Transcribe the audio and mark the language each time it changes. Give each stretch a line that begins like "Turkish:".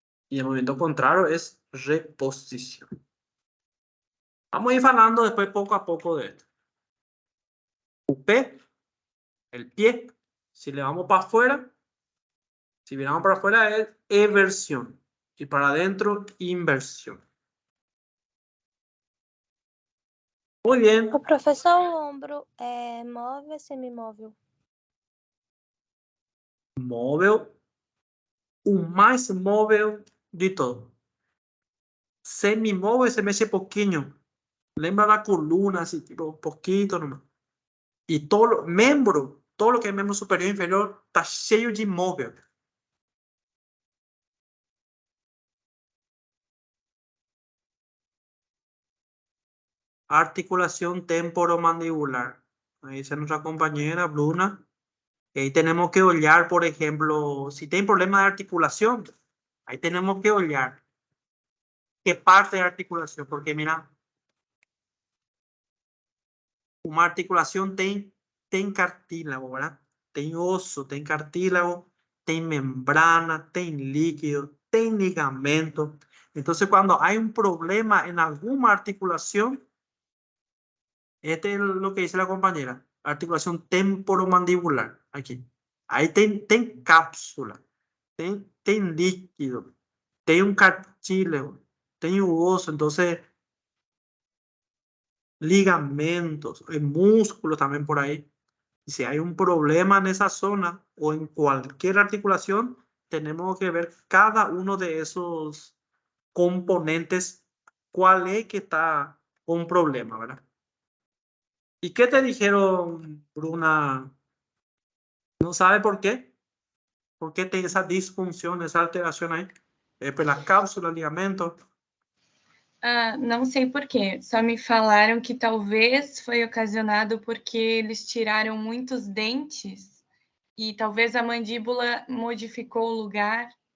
Spanish: Y el movimiento contrario es reposición. Vamos a ir hablando después poco a poco de esto. Upé, el pie. Si le vamos para afuera, si miramos para afuera es eversión. Y para adentro, inversión. Muy bien.
Portuguese: O professor, o ombro é móvel ou semimóvel? Móvel. O mais móvel de todo. Semimóvel se mexe pouquinho. Lembra da coluna, así, tipo,
Spanish: poquito nomás. Y todo lo, miembro, todo lo que es miembro superior e inferior,
Portuguese: está cheio de móvel.
Spanish: Articulación temporomandibular. Ahí dice nuestra compañera Bruna. Ahí tenemos que olhar, por ejemplo, si tiene problema de articulación, ahí tenemos que olhar qué parte de articulación, porque mira, una articulación
Portuguese: tem cartílago,
Spanish: ¿verdad?
Portuguese: Tem osso, tem cartílago, tem membrana, tem líquido, tem ligamento.
Spanish: Entonces, cuando hay un problema en alguna articulación, este es lo que dice la compañera, articulación temporomandibular, aquí. Ahí
Portuguese: tem cápsula, tem líquido,
Spanish: tem un cartílago, tem un osso, entonces ligamentos, músculos también por ahí. Y si hay un problema en esa zona o en cualquier articulación, tenemos que ver cada uno de esos componentes, cuál es que está con problema, ¿verdad? ¿Y qué te dijeron, Bruna? ¿No sabe por qué? ¿Por qué tiene esa disfunción, esa alteración ahí?
Portuguese: Pela cápsula, ligamento. Não sei por quê. Só me falaram que talvez foi ocasionado porque eles tiraram muitos dentes e talvez a mandíbula modificou o lugar.